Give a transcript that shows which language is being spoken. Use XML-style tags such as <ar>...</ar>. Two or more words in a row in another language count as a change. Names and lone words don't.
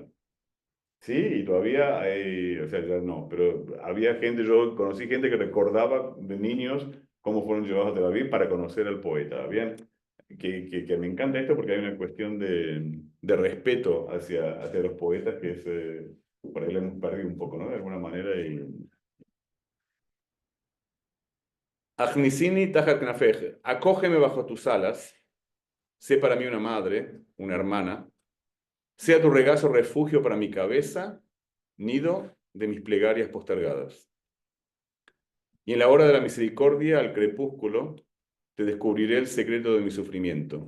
<es>Sí, y todavía hay, o sea, ya no, pero había gente, yo conocí gente que recordaba de niños cómo fueron llevados a Tel Aviv para conocer al poeta. Habían, que me encanta esto porque hay una cuestión de respeto hacia los poetas que es, por ahí lo hemos perdido un poco, ¿no? De alguna manera.</es> <he>הכניסיני תחת כנפך,</he> <es>acógeme bajo tus alas, sé para mí una madre, una hermana, sea tu regazo refugio para mi cabeza, nido de mis plegarias postergadas. Y en la hora de la misericordia, al crepúsculo, te descubriré el secreto de mi sufrimiento.</es>